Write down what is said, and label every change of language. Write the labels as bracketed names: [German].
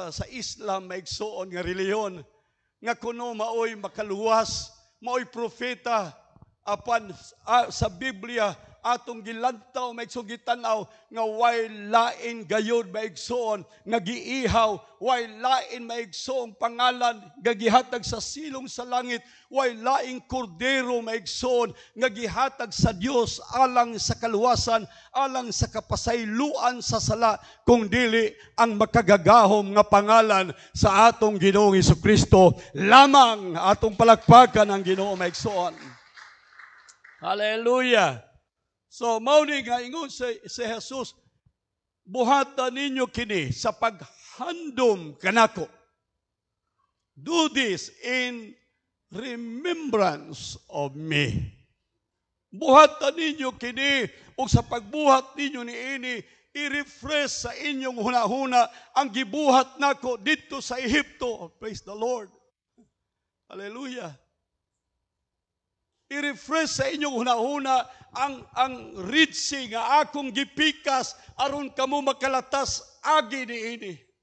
[Cebuano] Islam maigsoon nga reliyon nga kuno maoy makaluwas, maoy propeta apan sa Biblia atong gilantaw maigsoon gitanaw nga way lain gayud maigsoon nga giihaw, way lain maigsoong pangalan nga gihatag sa silong sa langit, way laing kordero maigsoon nga gihatag sa Dios alang sa kaluwasan, alang sa kapasayloan sa sala, kung dili ang makagagahom nga pangalan sa atong Ginoong Jesucristo lamang. Atong palakpakan ang Ginoo maigsoon. Hallelujah. So, mauni nga ingon si Jesus, buhatan ninyo kini sa paghandom kanako. [English] Do this in remembrance of me. [Cebuano] Buhatan ninyo kini, o sa pagbuhat ninyo ni ini, i-refresh sa inyong hunahuna ang gibuhat nako dito sa Ehipto. [English] Praise the Lord. [Cebuano] Hallelujah. I-refresh sa inyong hunahuna ang ritsi nga akong gipikas aron kamo makalatas agi niini.